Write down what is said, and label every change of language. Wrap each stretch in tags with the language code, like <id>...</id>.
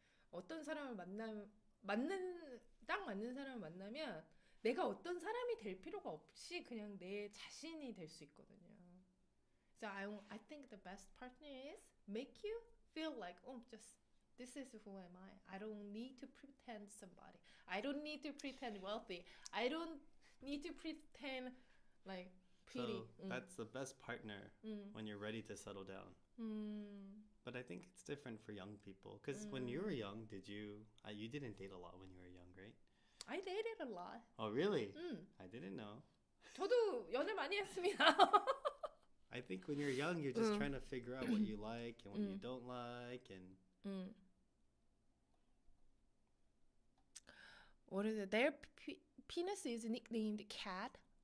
<ko>어떤 사람을 딱 맞는 사람을 만나면 내가 어떤 사람이 될 필요가 없이 그냥 내 자신이 될 수 있거든요.</ko> <en>So I think the best partner is make you feel like, just this is who am I. I don't need to pretend somebody. I don't need to pretend wealthy. I don't need to pretend like pretty. So that's the best partner when you're ready to settle down. But I think it's different for young people because when you were young, you didn't date a lot when you were young, right? I dated a lot. Oh, really? I didn't know.</en> <ko>저도 연애 많이 했습니다.</ko> <en>I think when you're young, you're just trying to figure out what you like and what you don't like, and What is it? Their penis is nicknamed cat.</en>